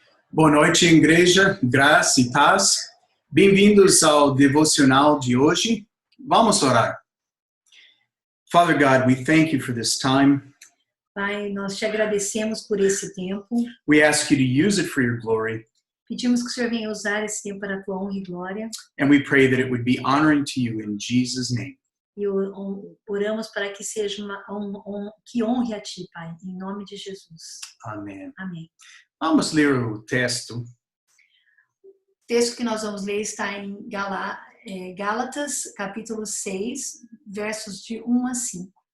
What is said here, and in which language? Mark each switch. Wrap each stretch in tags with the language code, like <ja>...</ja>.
<pt>Boa noite, igreja, graça e paz. Bem-vindos ao devocional de hoje. Vamos orar.</pt> <en>Father God, we thank you for this time.</en> <pt>Pai, nós te agradecemos por esse tempo.</pt> <en>We ask you to use it for your glory,</en> <pt>Pedimos que o Senhor venha usar esse tempo para a tua honra e glória.</pt> <en>and we pray that it would be honoring to you in Jesus' name.</en> <pt>E oramos para que seja que honre a ti, Pai, em nome de Jesus. Amém. Amém. Vamos ler o texto. O texto que nós vamos ler está em Gálatas, capítulo 6, versos de 1 a 5.</pt>